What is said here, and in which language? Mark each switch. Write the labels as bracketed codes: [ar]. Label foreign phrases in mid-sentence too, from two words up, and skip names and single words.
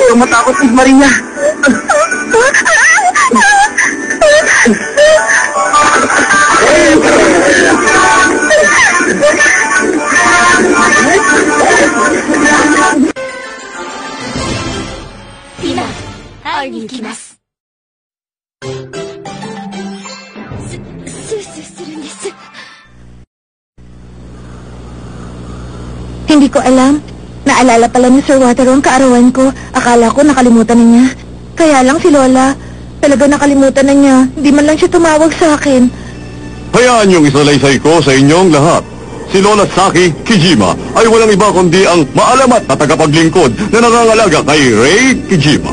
[tl] Huwag kang matakot, Miss Maria. Tina, [ja] 会いに行きます。スースーするんです。 [tl] Hindi ko alam. Naalala pala ni Sir Wataru ang kaarawan ko. Akala ko nakalimutan na niya. Kaya lang si Lola, talaga nakalimutan na niya. Hindi man lang siya tumawag sa akin. Hayaan niyong isalaysay ko sa inyong lahat. Si Lola Saki Kijima ay walang iba kundi ang maalamat na tagapaglingkod na nangangalaga kay Rei Kijima.